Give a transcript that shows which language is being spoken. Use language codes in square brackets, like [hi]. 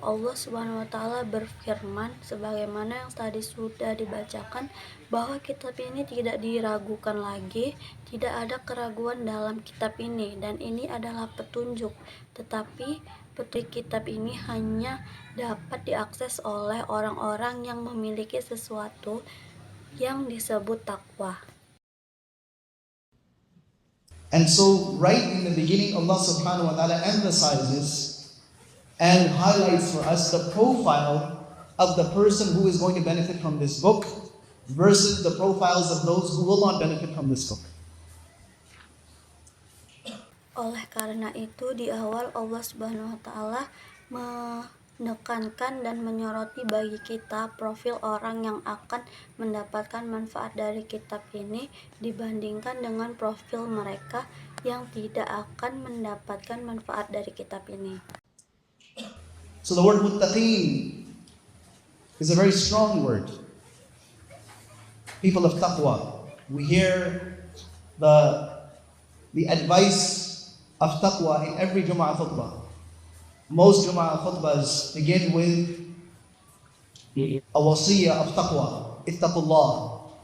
[id] Allah SWT berfirman sebagaimana yang tadi sudah dibacakan bahwa kitab ini tidak diragukan lagi, tidak ada keraguan dalam kitab ini dan ini adalah petunjuk. Tetapi petunjuk kitab ini hanya dapat diakses oleh orang-orang yang memiliki sesuatu yang disebut takwa. [en] And so right in the beginning Allah subhanahu wa ta'ala emphasizes and highlights for us the profile of the person who is going to benefit from this book versus the profiles of those who will not benefit from this book. [id] Oleh karena itu di awal Allah Subhanahu wa taala menekankan dan menyoroti bagi kita profil orang yang akan mendapatkan manfaat dari kitab ini dibandingkan dengan profil mereka yang tidak akan mendapatkan manfaat dari kitab ini. [en] So the word muttaqeen is a very strong word. People of taqwa. We hear the advice of taqwa in every Jum'ah khutbah. Most Jum'ah khutbahs begin with a wasiyah of taqwa. Ittaqullah.